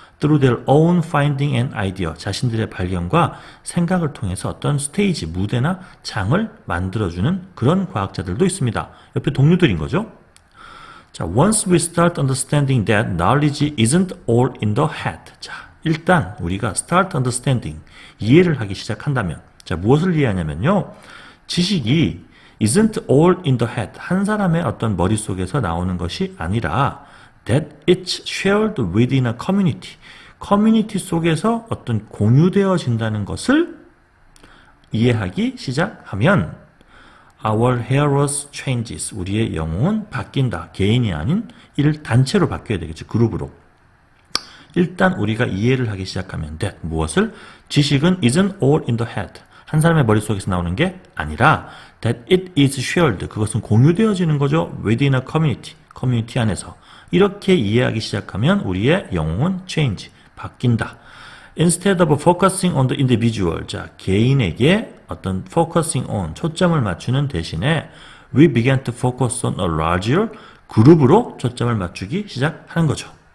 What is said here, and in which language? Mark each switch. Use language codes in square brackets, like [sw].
[en] through their own finding and idea, [ko] 자신들의 발견과 생각을 통해서 어떤 스테이지, 무대나 장을 만들어주는 그런 과학자들도 있습니다. 옆에 동료들인 거죠. [en] 자, once we start understanding that knowledge isn't all in the head. [ko] 자, 일단 우리가 start understanding, 이해를 하기 시작한다면, 자, 무엇을 이해하냐면요, 지식이 [en] isn't all in the head, [ko] 한 사람의 어떤 머릿속에서 나오는 것이 아니라 [en] that it's shared within a community, [ko] 커뮤니티 속에서 어떤 공유되어진다는 것을 이해하기 시작하면 [en] our heroes changes, [ko] 우리의 영웅은 바뀐다. 개인이 아닌 단체로 바뀌어야 되겠죠. 그룹으로. 일단 우리가 이해를 하기 시작하면 that, 무엇을? 지식은 isn't all in the head, 한 사람의 머릿속에서 나오는 게 아니라 [en] that it is shared, [ko] 그것은 공유되어지는 거죠. within a community, 커뮤니티 안에서. 이렇게 이해하기 시작하면 우리의 영웅은 change, 바뀐다. [en] Instead of focusing on the individual, [ko] 자, 개인에게 어떤 focusing on, 초점을 맞추는 대신에 [en] we began to focus on a larger, [ko] 그룹으로 초점을 맞추기 시작하는 거죠.